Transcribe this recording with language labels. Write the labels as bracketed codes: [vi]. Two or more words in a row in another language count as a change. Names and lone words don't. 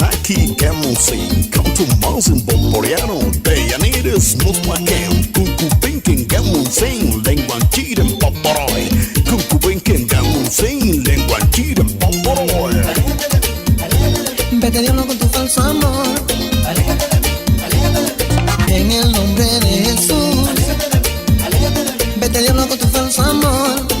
[es] ki kemusin kantu mazin bomboriano Deyanires mutmakem Kukubenken gamunsin Lenguanchiren paparoy Kukubenken gamunsin Lenguanchiren paparoy Vete diablo con tu falso amor. En el nombre de Jesús. Vete diablo con tu falso amor.